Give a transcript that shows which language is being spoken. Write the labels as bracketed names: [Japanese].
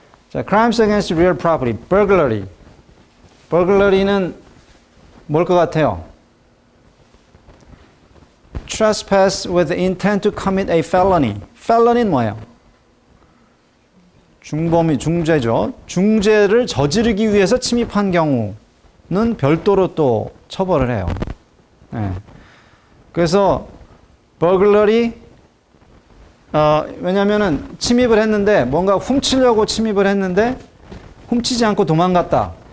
[Korean] 자, [English] crimes against real property, burglary. [Korean] burglary는 뭘 것 같아요? [English] trespass with intent to commit a felony. [Korean] felony는 뭐예요? 중죄죠. 중죄를 저지르기 위해서 침입한 경우는 별도로 또 처벌을 해요. 네. 그래서 burglary, 왜냐면은 침입을 했는데 뭔가 훔치려고 침입을 했는데 훔치지 않고 도망갔다.